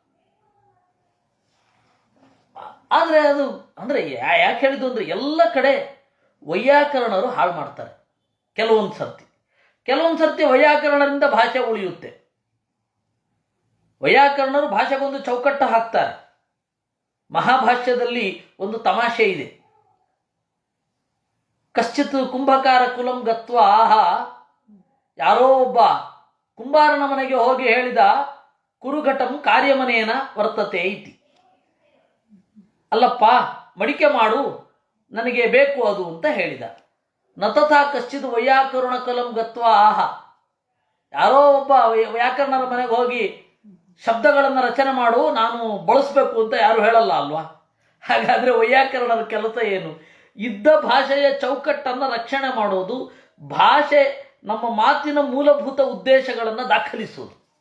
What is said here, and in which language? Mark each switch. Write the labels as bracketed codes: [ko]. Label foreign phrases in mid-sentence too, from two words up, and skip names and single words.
[kn] ಆದರೆ ಅದು ಅಂದರೆ ಯಾಕೆ ಹೇಳಿದ್ದು ಅಂದರೆ ಎಲ್ಲ ಕಡೆ ವೈಯಾಕರಣರು ಹಾಳು ಮಾಡ್ತಾರೆ. ಕೆಲವೊಂದು ಸರ್ತಿ ವೈಯಾಕರಣರಿಂದ ಭಾಷೆ ಉಳಿಯುತ್ತೆ. ವೈಯಾಕರಣರು ಭಾಷೆಗೊಂದು ಚೌಕಟ್ಟು ಹಾಕ್ತಾರೆ. ಮಹಾಭಾಷ್ಯದಲ್ಲಿ ಒಂದು ತಮಾಷೆ ಇದೆ. [sa] ಕಶ್ಚಿತ್ ಕುಂಭಕಾರ ಕುಲಂ ಗತ್ವ ಆಹ, [kn] ಯಾರೋ ಒಬ್ಬ ಕುಂಬಾರನ ಮನೆಗೆ ಹೋಗಿ ಹೇಳಿದ, [sa] ಕುರುಘಟಂ ಕಾರ್ಯಮನೇನ ವರ್ತತೆ ಐತಿ. [kn] ಅಲ್ಲಪ್ಪ, ಮಡಿಕೆ ಮಾಡು, ನನಗೆ ಬೇಕು ಅದು ಅಂತ ಹೇಳಿದ. [sa] ನತಥಾ ಕಶ್ಚಿತ್ ವೈಯಾಕರಣ ಕುಲಂ ಗತ್ವ ಆಹ, [kn] ಯಾರೋ ಒಬ್ಬ ವ್ಯಾಕರಣರ ಮನೆಗೆ ಹೋಗಿ ಶಬ್ದಗಳನ್ನು ರಚನೆ ಮಾಡು, ನಾನು ಬಳಸಬೇಕು ಅಂತ ಯಾರು ಹೇಳಲ್ಲ ಅಲ್ವಾ? ಹಾಗಾದರೆ ವೈಯಾಕರಣರ ಕೆಲಸ ಏನು? ಇದ್ದ ಭಾಷೆಯ ಚೌಕಟ್ಟನ್ನು ರಕ್ಷಣೆ ಮಾಡೋದು, ಭಾಷೆ ನಮ್ಮ ಮಾತಿನ ಮೂಲಭೂತ ಉದ್ದೇಶಗಳನ್ನು ದಾಖಲಿಸುವುದು.